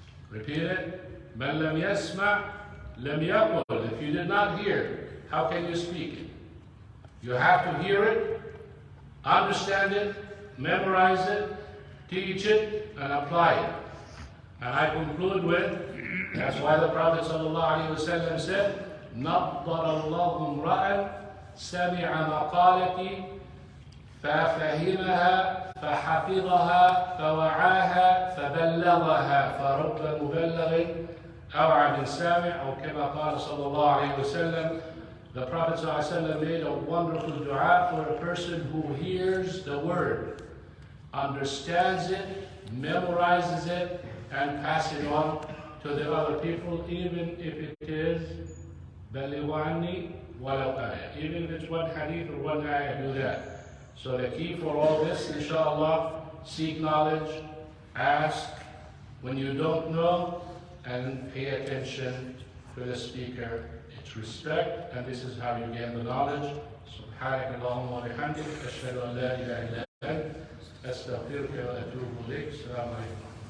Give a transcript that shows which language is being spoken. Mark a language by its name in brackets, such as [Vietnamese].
[English] Repeat it. [Arabic] من لم يسمع لم يقل. [English] If you did not hear, how can you speak it? You have to hear it, understand it, memorize it, teach it, and apply it. And I conclude with, that's why the Prophet ﷺ said, [Arabic] نَضَّرَ اللَّهُ امْرَأً سَمِعَ مَقَالَتِي فَفَهِمَهَا فَحَفِظَهَا فَوَعَاهَا فَبَلَّغَهَا فَرُبَّ مُبَلَّغٍ أَوْعَى مِنْ سَامِعٍ أو كما قال صلى الله عليه وسلم. [English] The Prophet ﷺ made a wonderful dua for a person who hears the word, understands it, memorizes it, and passes it on to the other people, even if it is [Arabic] بَلِّغُ عَنِّي وَلَوْ آيَةٍ. [English] Even if it's one hadith or one ayah, do that. So the key for all this, inshallah, seek knowledge, ask when you don't know, and pay attention to the speaker. It's respect, and this is how you gain the knowledge. [Arabic] سبحانك اللهم وبحمدك أشهد أن لا إله إلا أنت أستغفرك وأتوب إليك. السلام عليكم.